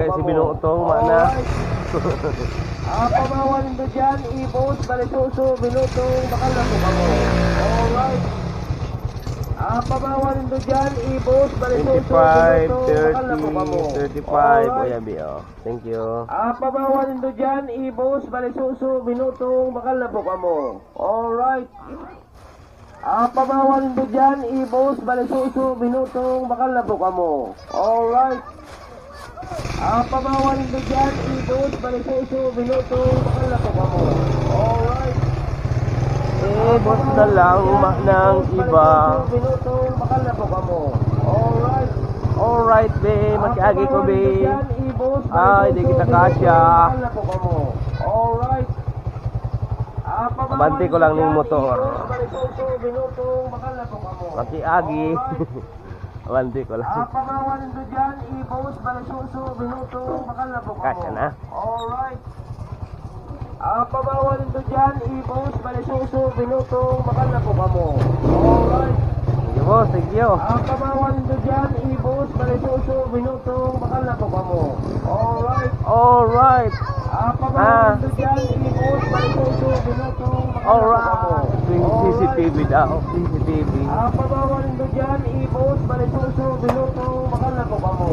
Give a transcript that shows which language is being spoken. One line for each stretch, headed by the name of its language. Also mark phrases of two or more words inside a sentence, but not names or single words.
Hiligaynon: na kayo si kamo. binutong, mana.
English: Alright.
Hiligaynon: Pamawan nito dyan, ibos, balisuso, binutong bakal na po kamo.
English: Alright.
Hiligaynon: Pamawan nito dyan, ibos, balisuso, 25, binutong bakal na po kamo. 30, 35. O
English: Alright.
Hiligaynon: yan,
English: be. Oh. Thank you.
Hiligaynon: Pamawan nito dyan, ibos, balisuso, binutong bakal na po kamo.
English: Alright.
Hiligaynon: Pamawan nito dyan, ibos, balisuso, binutong bakal na po kamo.
English: Alright.
Hiligaynon: Pamawan nito dyan, ibos, balisuso, binutong bakal na po kamo.
English: Alright.
Hiligaynon: Ibos na lang, manang iba. Binutong bakal na po kamo.
English: Alright. Alright, be.
Hiligaynon: Makiagi ko, be. Ibos,
Filipino: Ay, di kita kasya.
Hiligaynon: bakal na po kamo. Alright.
Filipino: Abante ko lang ng motor.
Hiligaynon: Balisuso, binutong bakal na po kamo. Makiagi. Abante ko lang. Pamawan nito dyan, ibos, balisuso, binutong bakal na po kamo.
Filipino: Kasya na.
English: Alright. Pamawan nito dyan, ibos, balisuso, binutong bakal na po kamo. Alright.
Hiligaynon: Sige,
English: boss. Thank you.
Hiligaynon: Pamawan nito dyan, ibos, balisuso, binutong bakal na po kamo.
English: Alright. Alright.
Hiligaynon: Pamawan nito dyan, ibos, balisuso, binutong bakal na po kamo.
English: Alright. CCTV daw. CCTV.
Hiligaynon: Pamawan nito dyan, ibos, balisuso, binutong bakal na po kamo.